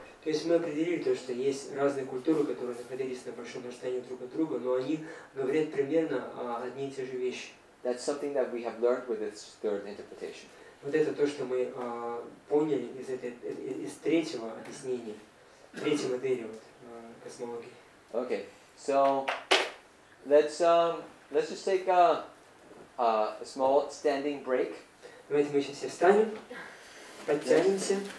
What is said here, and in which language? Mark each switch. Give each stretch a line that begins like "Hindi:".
Russian: То есть мы определили то, что есть разные культуры, которые находились на большом расстоянии друг от друга, но они говорят примерно одни и те же вещи.
English: That's something that we have learned with this third interpretation.
Russian: Вот это то, что мы поняли из третьего объяснения, третьей модели космологии.
English: Okay, so let's just take a small standing break.
Russian: Давайте мы сейчас все встанем, подтянемся.